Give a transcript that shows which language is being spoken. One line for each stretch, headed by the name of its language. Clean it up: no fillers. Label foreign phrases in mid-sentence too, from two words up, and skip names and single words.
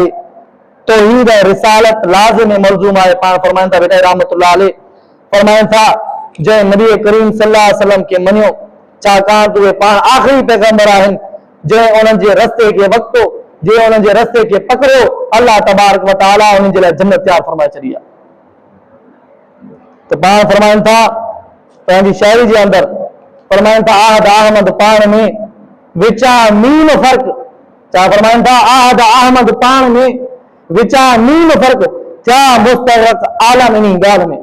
Sindhi: तौहीद ऐं रिसालत लाज़िम मलज़ूम आहे। पाण फरमाइनि था भिटाई
Arabic: رحمة الله عليه
Sindhi: फरमाइनि था जंहिं नबी करीम
Arabic: صلى الله عليه وسلم
Sindhi: खे मञियो, छाकाणि त उहे पाण आख़िरी पैगंबर आहिनि, जंहिं उन्हनि जे रस्ते खे वरितो, जंहिं उन्हनि जे रस्ते खे पकड़ियो,
Arabic: الله تبارك وتعالى
Sindhi: उन्हनि जे लाइ जन्नत तयारु फरमाए छॾी आहे। त पाण फरमाइनि था पंहिंजी शाइरी जे अंदरि फरमाइनि था आहद अहमद पाण में विचा मीन फ़र्क़, छा फरमाइनि था आहद अहमद पाण में विचा मीन फ़र्क़, थिया मुस्तग़रक़ आलम इन ॻाल्हि में।